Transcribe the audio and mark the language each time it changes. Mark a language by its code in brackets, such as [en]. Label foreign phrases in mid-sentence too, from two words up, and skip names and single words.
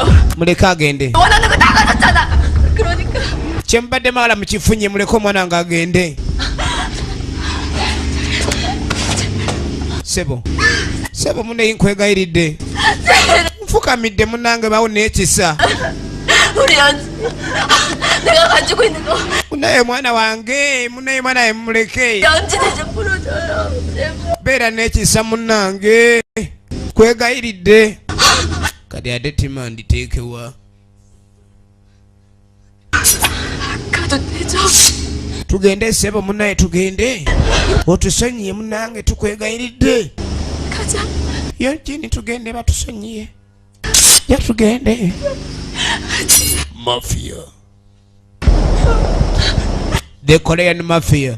[lg] Muleke agende. [ko] 원하는 거 다 가졌잖아. 그러니까. [lg] Kye mbadde mala mukifunye muleke omwanange agende. Sebo munne nkwegayiridde. Nfukamidde munange bawo n'ekisa. [ko] 우리 연진. 내가 가지고 있는 거. [lg] Munaye mwana wange, munaye mwana muleke. [ko] 연진을 좀 풀어줘요. 제발. [lg] Beera n'ekisa munange. Kwegayiridde. Kati ate tima nditeekewa. [ko] 가도 되죠? [lg] Tugende sebo munaye tugende. Otusonyiye munange tukwegayiridde. [ko] 가자. [lg] Yonjini tugende batusonyiye. Ya tugende. Mafia. [en] The Korean Mafia.